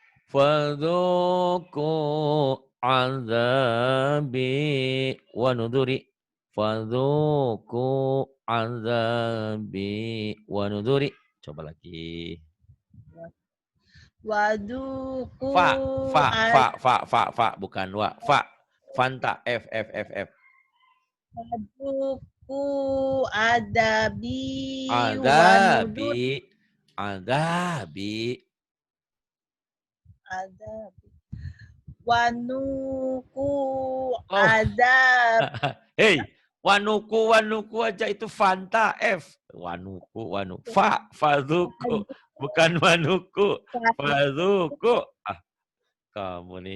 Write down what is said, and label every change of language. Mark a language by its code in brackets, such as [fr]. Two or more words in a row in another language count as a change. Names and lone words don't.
[ar] فذوقوا عذابي ونذر. فذوقوا عذابي ونذر. [id] Coba lagi. [ar] Waduku [id] Fa, bukan wa. Fa. Fanta, F. [ar] وذوقوا عذابي ونذر عذابي عذابي. عذابي ونذر Oh, adab [id] hei. Wanuku aja itu Fanta, F. Wanuku. [ar] ف، فذوقوا. Bukan wanuku. [id] Fadzuku. Ah, kamu nih.